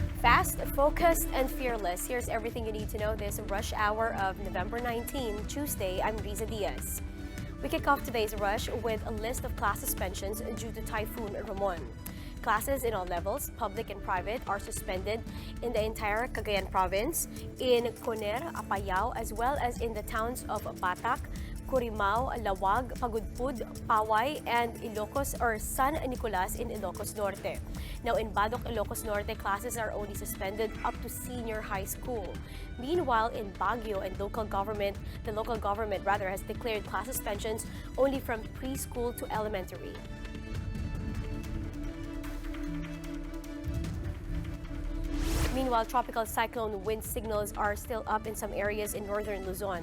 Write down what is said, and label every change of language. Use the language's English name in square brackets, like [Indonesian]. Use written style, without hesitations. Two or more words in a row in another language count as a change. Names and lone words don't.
[English] Fast, focused, and fearless. Here's everything you need to know this rush hour of November 19, Tuesday. I'm Riza Diaz. We kick off today's rush with a list of class suspensions due to Typhoon Ramon. Classes in all levels, public and private, are suspended in the entire Cagayan province, in Coner, Apayao, as well as in the towns of Batac, Curimao, Lawag, Pagudpud, Paway, and Ilocos or San Nicolas in Ilocos Norte. Now in Badoc, Ilocos Norte, classes are only suspended up to senior high school. Meanwhile, in Baguio and the local government has declared class suspensions only from preschool to elementary. Meanwhile, tropical cyclone wind signals are still up in some areas in northern Luzon.